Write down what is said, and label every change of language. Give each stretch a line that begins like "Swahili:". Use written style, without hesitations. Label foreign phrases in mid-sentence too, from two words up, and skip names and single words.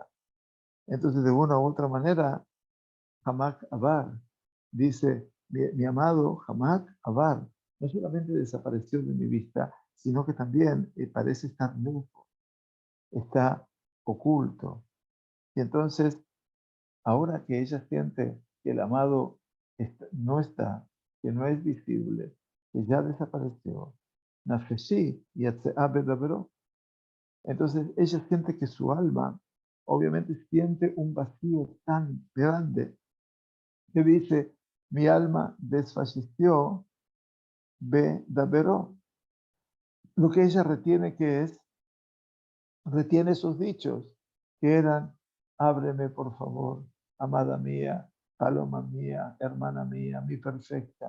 Spanish: Entonces, de una u otra manera,
Hebrew: חמק עבר
Spanish: dice, mi amado
Hebrew: חמק עבר,
Spanish: no solamente desapareció de mi vista, sino que también parece estar mudo, está oculto. Y entonces, ahora que ella siente que el amado no está, que no es visible, que ya desapareció,
Hebrew: נפשי יצאה בדברו.
Spanish: Entonces ella siente que su alma obviamente siente un vacío tan grande que dice, mi alma desfalleció, bedabero. Lo que ella retiene que es, retiene esos dichos que eran, ábreme por favor, amada mía, paloma mía, hermana mía, mi perfecta.